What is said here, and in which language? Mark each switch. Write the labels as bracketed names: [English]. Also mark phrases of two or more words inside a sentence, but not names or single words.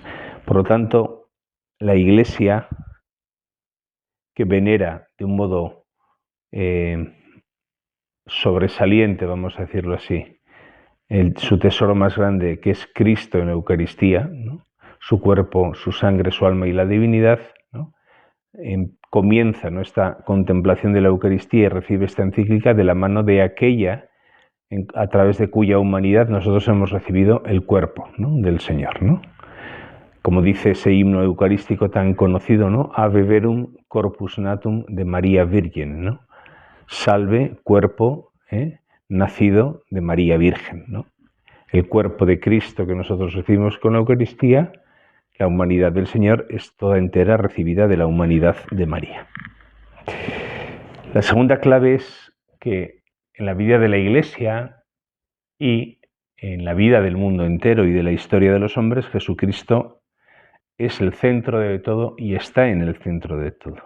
[Spanish] Por lo tanto, la Iglesia, que venera de un modo sobresaliente, vamos a decirlo así, su tesoro más grande, que es Cristo en la Eucaristía, ¿no?, su cuerpo, su sangre, su alma y la divinidad, ¿no?, comienza nuestra contemplación de la Eucaristía y recibe esta encíclica de la mano de aquella a través de cuya humanidad nosotros hemos recibido el cuerpo, ¿no?, del Señor, ¿no? Como dice ese himno eucarístico tan conocido, ¿no?, [Latin] Ave verum corpus natum [Spanish] de María Virgen, ¿no? Salve, cuerpo nacido de María Virgen, ¿no? El cuerpo de Cristo que nosotros recibimos con la Eucaristía, la humanidad del Señor es toda entera recibida de la humanidad de María. La segunda clave es que en la vida de la Iglesia y en la vida del mundo entero y de la historia de los hombres, Jesucristo es el centro de todo y está en el centro de todo.